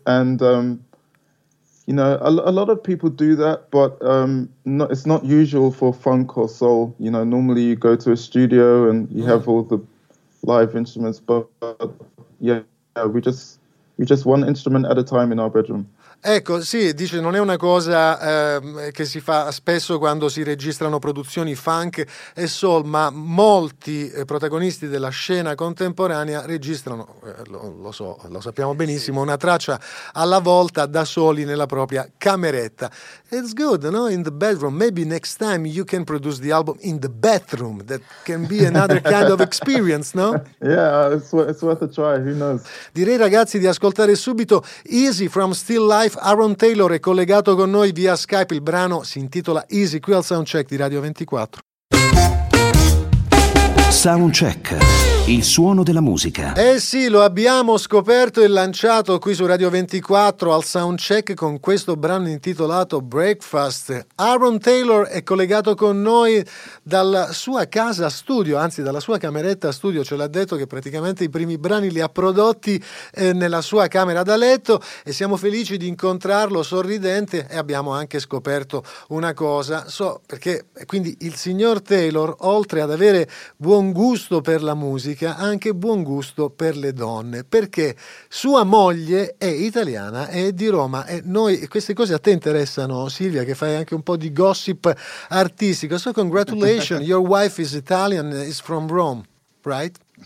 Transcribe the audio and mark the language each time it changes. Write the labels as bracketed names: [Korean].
[English] And, you know, a lot of people do that, but it's not usual for funk or soul. You know, normally you go to a studio and you have all the live instruments, but yeah, we just one instrument at a time in our bedroom. [Italian] Ecco, sì, dice, non è una cosa che si fa spesso quando si registrano produzioni funk e soul, ma molti protagonisti della scena contemporanea registrano, lo sappiamo benissimo, una traccia alla volta da soli nella propria cameretta. [English] It's good, no? In the bedroom. Maybe next time you can produce the album in the bathroom. That can be another kind of experience, no? Yeah, it's worth a try. Who knows? [Italian] Direi, ragazzi, di ascoltare subito Easy from Still Life. Aaron Taylor è collegato con noi via Skype. Il brano si intitola Easy, qui al Soundcheck di Radio 24. Soundcheck, il suono della musica. Eh sì, lo abbiamo scoperto e lanciato qui su Radio 24 al Soundcheck con questo brano intitolato Breakfast. Aaron Taylor è collegato con noi dalla sua casa studio, anzi dalla sua cameretta studio. Ce l'ha detto che praticamente i primi brani li ha prodotti nella sua camera da letto, e siamo felici di incontrarlo sorridente, e abbiamo anche scoperto una cosa. So perché, quindi, il signor Taylor, oltre ad avere buon gusto per la musica, anche buon gusto per le donne, perché sua moglie è italiana e di Roma, e noi queste cose a te interessano, Silvia, che fai anche un po' di gossip artistico. [English] So congratulations, your wife is Italian, is from Rome, right?